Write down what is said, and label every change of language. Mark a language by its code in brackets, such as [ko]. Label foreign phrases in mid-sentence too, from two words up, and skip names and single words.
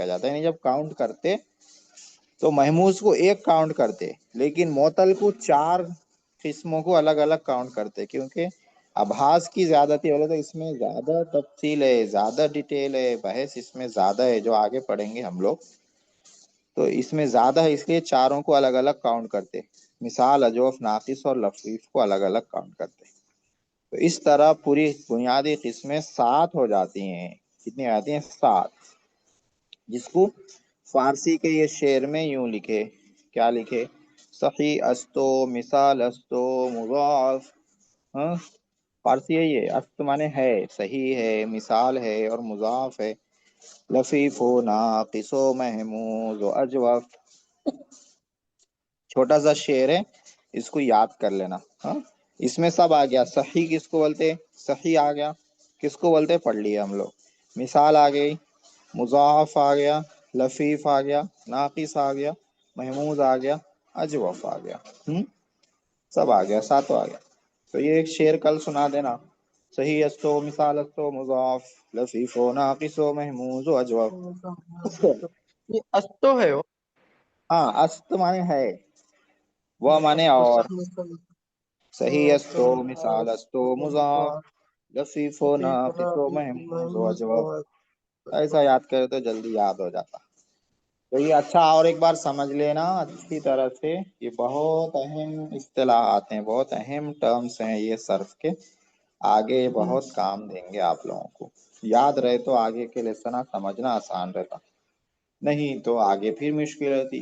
[ur] جاتا ہے، یعنی جب کاؤنٹ کرتے تو محموز کو ایک کاؤنٹ کرتے، لیکن معطل کو چار قسموں کو الگ الگ کاؤنٹ کرتے، کیونکہ ابحاث کی زیادتی بولے تو اس میں زیادہ تفصیل ہے، زیادہ ڈیٹیل ہے، بحث اس میں زیادہ ہے، جو آگے پڑھیں گے ہم لوگ تو اس میں زیادہ ہے، اس لیے چاروں کو الگ الگ کاؤنٹ کرتے، مثال، اجوف، ناقص اور لفیف کو الگ الگ کاؤنٹ کرتے. تو اس طرح پوری بنیادی قسمیں 7 ہو جاتی ہیں. کتنی آتی ہیں؟ 7. جس کو فارسی کے یہ شعر میں یوں لکھے، کیا لکھے؟ [fa] صحیح استو، مثال استو، مضاعف. [ur] ہاں، فارسی ہے یہ. است مانے ہے، صحیح ہے، مثال ہے اور مضاعف ہے. [fa] لفیف و ناقص و محمود و اجوف. [ur] چھوٹا سا شعر ہے، اس کو یاد کر لینا. ہاں، اس میں سب آ گیا. صحیح کس کو بولتے؟ صحیح آ گیا. کس کو بولتے؟ پڑھ لیے ہم لوگ. مثال آ گئی، مضاعف آ گیا، لفیف آ گیا، ناقص آ گیا، محمود آ گیا، اجوف آ گیا. سب آ گیا، 7 آ گیا. تو یہ ایک شعر کل سنا دینا. [fa] صحیح استو، مثال استو، مضاعف، لفیف و ناقص و محمود و اجوف. [ur] یہ استو ہے وہ؟ ہاں، است مانے ہے، وہ مانے اور. [fa] صحیح استو، مثال استو، مضاعف، لفیف و ناقص و محمود و اجوف. [ur] ایسا یاد کرے تو جلدی یاد ہو جاتا. تو یہ اچھا، اور ایک بار سمجھ لینا اچھی طرح سے، یہ بہت اہم اصطلاحات ہیں، بہت اہم ٹرمز ہیں یہ صرف کے. آگے بہت کام دیں گے آپ لوگوں کو. یاد رہے تو آگے کے لیسن سمجھنا آسان رہتا، نہیں تو آگے پھر مشکل رہتی.